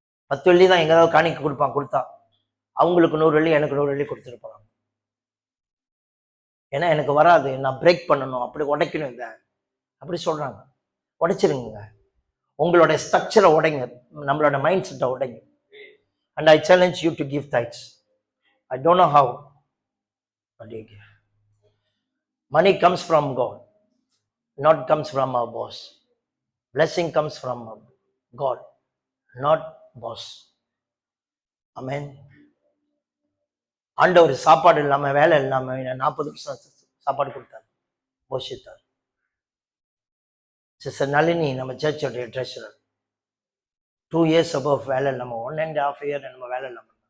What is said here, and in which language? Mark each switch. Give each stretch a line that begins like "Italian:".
Tamil: 10 வெள்ளி தான் எங்கேயாவது காணிக்க கொடுப்பான், கொடுத்தா அவங்களுக்கு 100 வெள்ளி, எனக்கு 100 வெள்ளி கொடுத்துட்டு போறாங்க. ஏன்னா எனக்கு வராது, நான் பிரேக் பண்ணணும், அப்படி உடைக்கணும். இதை அப்படி சொல்றாங்க. உடைச்சிருங்க, உங்களோட ஸ்ட்ரக்சரை உடைங்க, நம்மளோட மைண்ட் செட்டை உடைங்க.
English: And I challenge you to give tithes. I don't know how, but you give. Money comes from God, not comes from our boss. Blessing comes from God, not boss. Amen.
Tamil: ஆண்டவர் சாப்பாடு இல்லாம, வேலை இல்லாம 40 வருஷம் சாப்பாடு கொடுத்தார், போஷித்தார். Sister Nalini நம்ம சர்ச்சோடைய treasurer,
English: 2 years above
Tamil: வேலை இல்லாம, 1.5 year நம்ம வேலை இல்லாம.